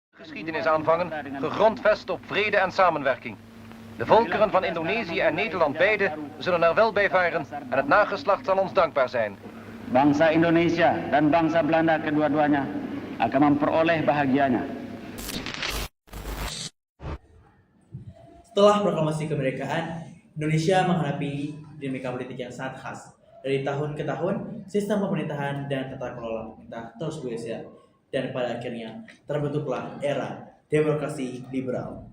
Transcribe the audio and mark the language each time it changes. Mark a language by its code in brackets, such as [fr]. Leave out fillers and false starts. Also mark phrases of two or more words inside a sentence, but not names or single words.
[nl] geschiedenis aanvangen, gegrondvest op vrede en samenwerking. De volkeren van Indonesië en Nederland beide zullen er wel bij varen en het nageslacht zal ons dankbaar zijn. [id] Bangsa Indonesia dan bangsa Belanda kedua-duanya akan memperoleh bahagianya. Setelah proklamasi kemerdekaan, Indonesia menghadapi dinamika politik yang sangat khas. Dari tahun ke tahun, sistem pemerintahan dan tata kelola pemerintah terus bergeser, dan pada akhirnya terbentuklah era demokrasi liberal.